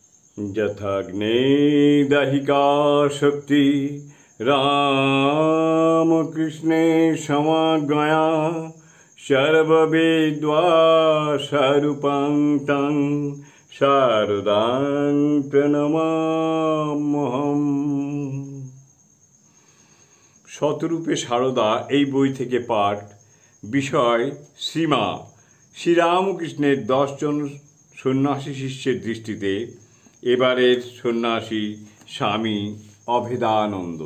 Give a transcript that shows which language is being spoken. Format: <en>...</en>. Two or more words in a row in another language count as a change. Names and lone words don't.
<sa>यथाग्ने दाहिका शक्ति रामकृष्णे समज्ञया सर्ववेद्वासारूपां तं शारदां प्रणमाम्यहम्।</sa> <bn>শতরূপে সারদা এই বই থেকে পাঠ। বিষয় শ্রীমা শ্রীরামকৃষ্ণের 10 জন সন্ন্যাসী শিষ্যের দৃষ্টিতে এবারের সন্ন্যাসী স্বামী অভেদানন্দ।</bn>